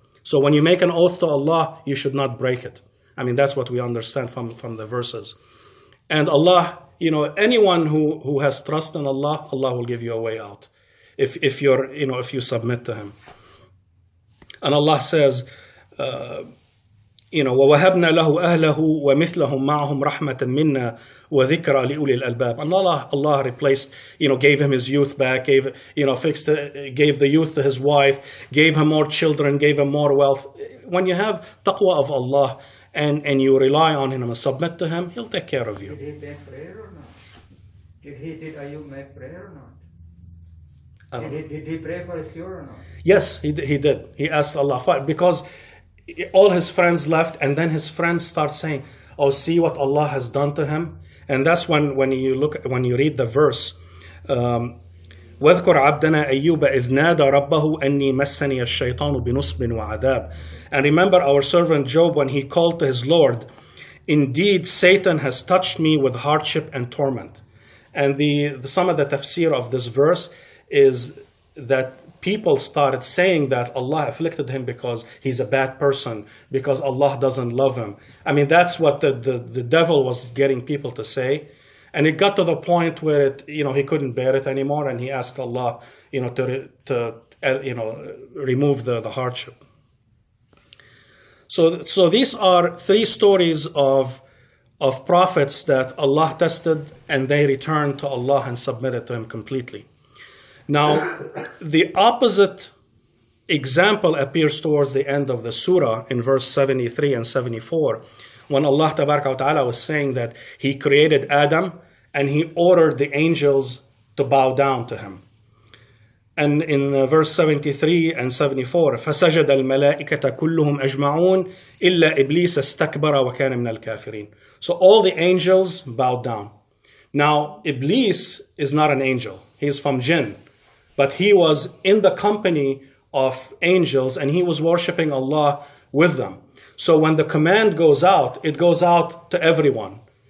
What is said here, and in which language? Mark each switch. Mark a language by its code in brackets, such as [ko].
[en] So when you make an oath to Allah, you should not break it. I mean, that's what we understand from the verses. And Allah, anyone who has trust in Allah, Allah will give you a way out. If you submit to Him. And Allah says, [ar] وَوَهَبْنَا لَهُ أَهْلَهُ وَمِثْلَهُمْ مَعَهُمْ رَحْمَةً مِنَّا وَذِكْرَى لِأُولِي الْأَلْبَابِ. [en] And Allah replaced, gave him his youth back, gave the youth to his wife, gave him more children, gave him more wealth. When you have taqwa of Allah and you rely on Him and submit to Him, He'll take care of you. Did he make prayer or not? Did Ayub make prayer or not? Did he pray for his cure or not? Yes, he did. He asked Allah, because all his friends left, and then his friends start saying, "Oh, see what Allah has done to him." And that's when you read the verse, [ar] وَاذْكُرْ عَبْدَنَا أَيُّوبَ إِذْ نَادَى رَبَّهُ أَنِّي مَسَّنِيَ الشَّيْطَانُ بِنُصْبٍ وَعَذَابٍ. [en] And remember our servant Job when he called to his Lord, "Indeed, Satan has touched me with hardship and torment." And some of the tafsir of this verse is that people started saying that Allah afflicted him because he's a bad person, because Allah doesn't love him. I mean, that's what the devil was getting people to say. And it got to the point where he couldn't bear it anymore, and he asked Allah, to remove the hardship. So these are three stories of prophets that Allah tested, and they returned to Allah and submitted to Him completely. Now, the opposite example appears towards the end of the surah in verse 73 and 74, when Allah Tabaraka wa Ta'ala was saying that He created Adam and He ordered the angels to bow down to him. And in verse 73 and 74, [ar] فَسَجَدَ الْمَلَائِكَةَ كُلُّهُمْ أَجْمَعُونَ إِلَّا إِبْلِيسَ اسْتَكْبَرَ وَكَانَ مِنَ الْكَافِرِينَ. [en] So all the angels bowed down. Now, Iblis is not an angel. He is from jinn. But he was in the company of angels and he was worshiping Allah with them. So when the command goes out, it goes out to everyone.